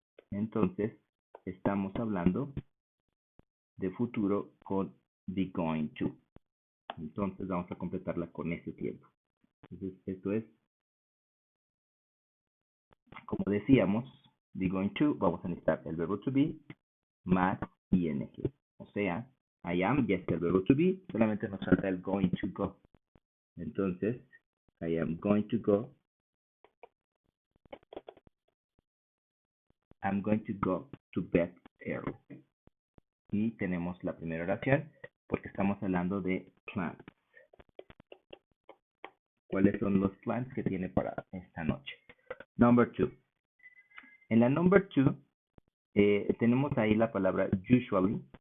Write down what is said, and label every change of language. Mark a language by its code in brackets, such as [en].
[es] Entonces, estamos hablando de futuro con be going to. Entonces, vamos a completarla con ese tiempo. Entonces, esto es, como decíamos, be going to, vamos a necesitar el verbo to be más ing. O sea, [en] I am, [es] ya está el verbo to be, solamente nos falta el going to go. [en] Entonces, I am going to go. I'm going to go to bed early. [es] Y tenemos la primera oración porque estamos hablando de plans. ¿Cuáles son los plans que tiene para esta noche? Number 2. En la number 2 tenemos ahí la palabra usually.